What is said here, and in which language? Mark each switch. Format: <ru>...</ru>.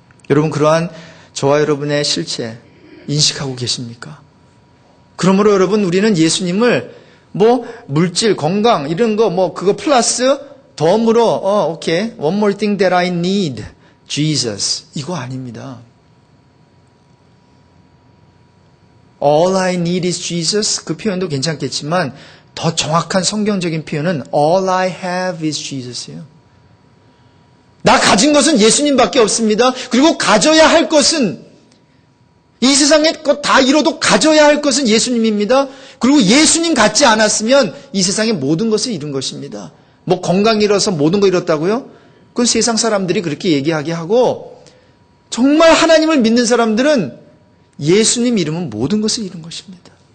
<ko>여러분 그러한 저와 여러분의 실체 인식하고 계십니까? 그러므로 여러분 우리는 예수님을 뭐 물질, 건강 이런 거 뭐 그거 플러스 덤으로 오케이</ko> <en>one more thing that I need Jesus</en> <ko>이거 아닙니다.</ko> <en>All I need is Jesus</en> <ko>그 표현도 괜찮겠지만 더 정확한 성경적인 표현은</ko> <en>All I have is Jesus</en> <ko>예요. 나 가진 것은 예수님밖에 없습니다. 그리고 가져야 할 것은 이 세상에 것 다 잃어도 가져야 할 것은 예수님입니다. 그리고 예수님 갖지 않았으면 이 세상의 모든 것을 잃은 것입니다. 뭐 건강 잃어서 모든 거 잃었다고요? 그건 세상 사람들이 그렇게 얘기하게 하고 정말 하나님을 믿는 사람들은 예수님 잃으면 모든 것을 잃은 것입니다.</ko>